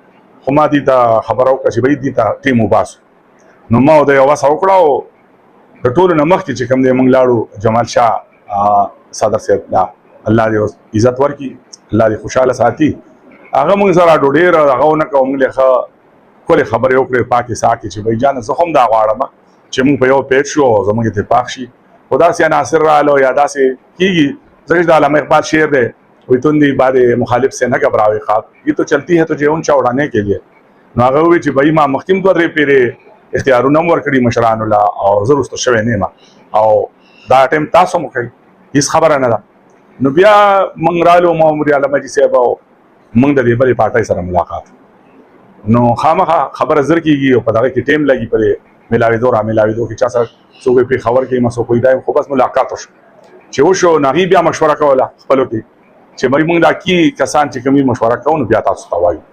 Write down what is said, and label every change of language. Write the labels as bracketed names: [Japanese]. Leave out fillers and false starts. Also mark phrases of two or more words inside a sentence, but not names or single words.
[Pashto] خو ما دې ته خبره وکړه چې بھائی دې ته ټیم وباسو نو ما او دی یو وسه وکړه او د ټولو نه مخکې چې کوم دی موږ لاړو جمال شاه صدر صاحب الله دې عزت ورکړي الله دې خوشحاله ساتي هغه موږ سره ډېر هغه ونه کوو موږ له ښکلې خبرې وکړې پاکې ساکې چې بھائی جانه زه هم دا غواړم چې موږ په یو پیټ شو او زموږ اتفاق شي. خو داسې عناصر راغلو یا داسې کېږي ځکه چې د علامه اقبال شعر دی وایي [Urdu] تندی باد مخالف سے نہ گھبراوے خواب یہ تو چلتی ہے تجھے اونچا اڑانے کے لیے. [Pashto] نو هغه وایي چې بھائی ما مخکې هم دوه درې پیرې اختیارونه هم ورکړي مشرانو له او زه وروسته شوی نه یم او دا ټایم تاسو هم کوئ هېڅ خبره نه ده. نو بیا موږ رالو ما امیر عالم حاجي صاحب او موږ د دې بلې پارټۍ سره ملاقات نو خامخا خبره زر کېږي او په دغه کې ټیم لګي پرې ملاوېدو را ملاوېدو کې چا سره څوک پرې خبر کوي مسو کوي دا خو بس ملاقات وشو چې وشو نو هغې بیا مشوره کوله خپلو کې چې بھائی موږ دا کې کسان چې کومې مشوره کوو نو بیا تاسو ته وایو.